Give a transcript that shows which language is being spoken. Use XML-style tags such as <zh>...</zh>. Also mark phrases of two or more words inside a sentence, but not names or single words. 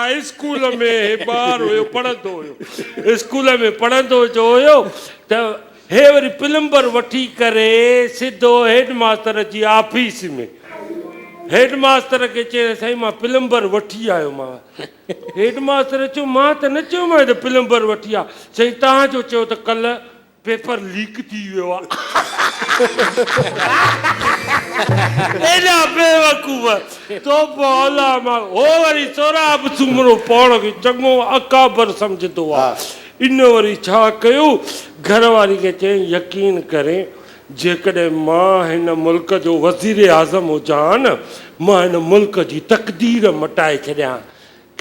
<sd>स्कूल में ॿार हुयो पढ़ंदो हुयो, स्कूल में पढ़ंदो जो हुयो, त हे वरी प्लम्बर वठी करे सिधो हेड मास्टर जी ऑफिस में, हेड मास्टर खे चए साईं मां प्लम्बर वठी आयो। मां हेड मास्टर चयो मां त न चयो मां त प्लम्बर वठी आ। साईं तव्हांजो चयो त कल्ह पेपर लीक थी वियो आहे। एॾा बेवकूफ़ तो बोला मां हो वरी सोराब सूमरो पाण खे चङो अकाबर सम्झंदो आहे। इन वरी छा कयो, घर वारी खे चई यकीन करे, जेकॾहिं मां हिन मुल्क जो वज़ीर आज़म हुजां न, मां हिन मुल्क जी तक़दीर मटाए छॾियां।</sd>